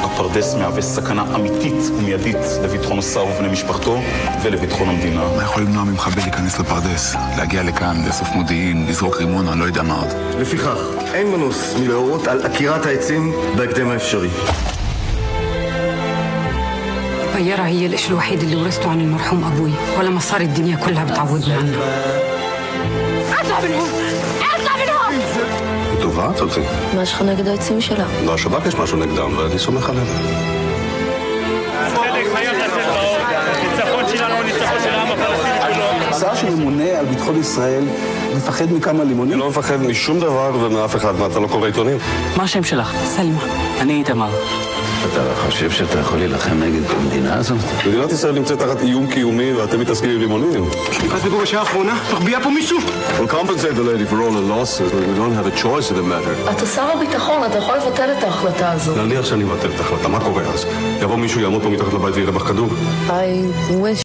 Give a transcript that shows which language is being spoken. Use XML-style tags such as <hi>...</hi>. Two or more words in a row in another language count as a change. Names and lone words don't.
<he>פרדס מהווה סכנה אמיתית ומיידית לביטחון השר ובני משפחתו ולביטחון המדינה. מה יכול למנוע ממחבל להיכנס לפרדס, להגיע לכאן, לאסוף מודיעין, לזרוק רימון, אני לא יודע מה עוד. לפיכך, אין מנוס מלהורות על עקירת העצים בהקדם האפשרי.</he> <ar>طيارة هي الإشي الوحيد اللي ورثته عن المرحوم أبوي ولما صار الدنيا كلها بتعودنا عنه. اطلع من هون! اطلع من هون!</ar> <he>תובעת אותי. מה יש לך נגד העצים שלה? לא, השב"כ יש משהו נגדם, ואני סומך עליהם. הצדק חייב לצאת לאור. ניצחון שלנו הוא ניצחון של העם הפלסטיני כולו. שר שממונה על ביטחון ישראל מפחד מכמה לימונים? אני לא מפחד משום דבר ומאף אחד. מה, אתה לא קורא עיתונים? מה השם שלך? سلمى. אני איתמר. אתה חושב שאתה יכול להילחם נגד המדינה הזאת? מדינת ישראל נמצאת תחת איום קיומי ואתם מתעסקים עם לימונים. אז בגובה שעה האחרונה, מרביע פה מישהו?</he> <en>We'll compensate the lady for all the losses. We don't have a choice in the matter.</en> <he>אתה שר הביטחון, אתה יכול לבטל את ההחלטה הזו. נניח שאני מבטל את ההחלטה, מה קורה אז? יבוא מישהו, יעמוד פה מתחת לבית ויראה בך כדור?</he> <en>I wish</en>